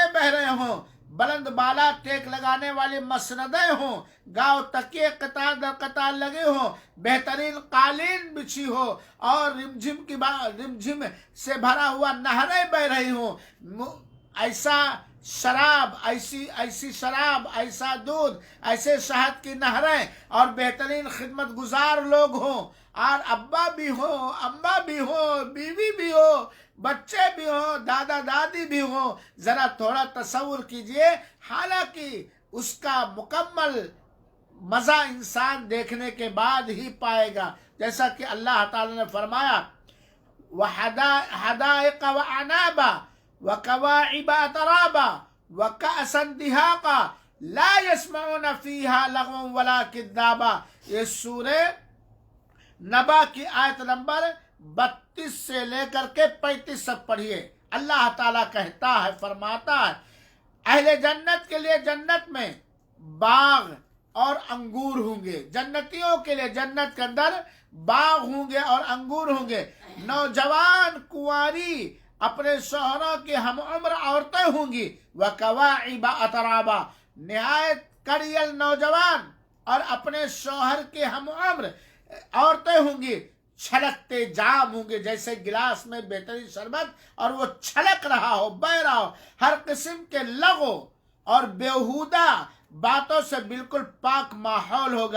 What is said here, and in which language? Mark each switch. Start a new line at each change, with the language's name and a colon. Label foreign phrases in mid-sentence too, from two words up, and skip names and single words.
Hindi: बह रहे हों, बुलंद बाला टेक लगाने वाली मसनदें हों, गाँव तकिए कतार दर कतार लगे हों, बेहतरीन कालीन बिछी हो और रिमझिम से भरा हुआ नहरें बह रही हों, ऐसा शराब, ऐसी शराब, ऐसा दूध, ऐसे शहद की नहरें और बेहतरीन खिदमत गुजार लोग हों और अब्बा भी हो, अम्मा भी हो, बीवी भी हो, बच्चे भी हो, दादा दादी भी हो। जरा थोड़ा तसव्वुर कीजिए। हालांकि उसका मुकम्मल मजा इंसान देखने के बाद ही पाएगा, जैसा कि अल्लाह ताला ने फरमाया
Arabic: وحدائق و أعنابا و كواعب أترابا و كأسا دهاقا لا يسمعون فيها لغوا ولا كذابا.
Hindi: ये सूरे नबा की आयत नंबर 32 से लेकर के 35 तक पढ़िए। अल्लाह ताला कहता है, फरमाता है, अहले जन्नत के लिए जन्नत में बाग और अंगूर होंगे, जन्नतियों के लिए जन्नत के अंदर बाग होंगे और अंगूर होंगे। नौजवान कुंवारी अपने शौहरों की हम उम्र औरतें होंगी,
Arabic: وكواعب أترابا,
Hindi: निहायत कड़ियल नौजवान और अपने शौहर के हम उम्र औरतें होंगी, छलकते जाम होंगे, जैसे गिलास में बेहतरीन शरबत और वो छलक रहा हो, बह रहा हो। हर किस्म के लगो और बेहुदा बातों से बिल्कुल पाक माहौल होगा।